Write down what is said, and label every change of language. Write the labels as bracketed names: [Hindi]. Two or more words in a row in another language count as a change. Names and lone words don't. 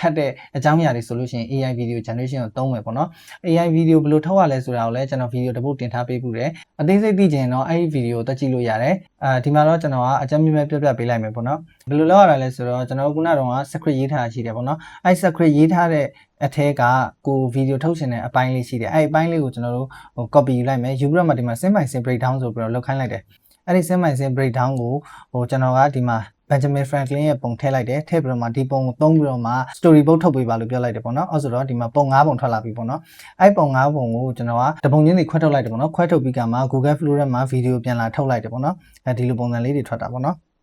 [Burmese] က်တဲ့အကြောင်းအရာတွေဆိုလို့ရှိရင် [English] AI video generation [Burmese] ကိုသုံးမယ်ပေါ့နော် [English] AI video [Burmese] ဘယ်လိုထုတ်ရလဲဆိုတာကိုလည်းကျွန်တော်ဗီဒီယိုတစ်ပုဒ်တင်ထားပေးဘူးတယ်အသေးစိတ်သိချင်တော့အဲ့ဒီဗီဒီယိုတက်ကြည့်လို့ရတယ်ဒီမှာတော့ကျွန်တော်ကအကြမ်းမြင့် ပြပြပေးလိုက်မယ်ပေါ့နော်ဘယ်လိုလုပ်ရတာလဲဆိုတော့ကျွန်တော်ခုနကတော့ script ရေးထားတာရှိတယ်ပေါ့နော်အဲ့ script ရေးထားတဲ့အထဲကကိုဗီဒီယို ထုတ်ရှင်တဲ့အပိုင်းလေးရှိတယ်အဲ့ဒီအပိုင်းလေးကိုကျွန်တော်တို့copy ယူလိုက်မယ်ယူပြီးတော့မှဒီမှာ [English] sim by sim breakdown [Burmese] ဆိုပြီးတော့လောက်ခိုင်းလိုက်တယ်အဲ့ဒီ [English] sim by sim breakdown [Burmese] ကိုကျွန်တော်ကဒီမှာBenjamin Franklin ရဲ့ပုံထည့်လိုက်တယ်ထည့်ပြီးတော့မှဒီပုံကိုသုံးပြီးတော့မှ storyboard ထုတ်ပေးပါလို့ပြောလိုက်တယ်ပေါ့နော်အဲ့ဆိုတော့ဒီမှာပုံ၅ပုံထွက်လာပြီပေါ့နော်အဲ့ပုံ၅ပုံကိုကျွန်တော်ကတပုံချင်းစီခွဲထုတ်လိုက်တယ်ပေါ့နော်ခွဲထုတ်ပြီးကမှ Google Flow ထဲမှာဗီဒီယိုပြန်လာထုတ်လိုက်တယ်ပေါ့နော်ဒီလိုပုံစံလေးတွေထွက်တာပေါ့နော်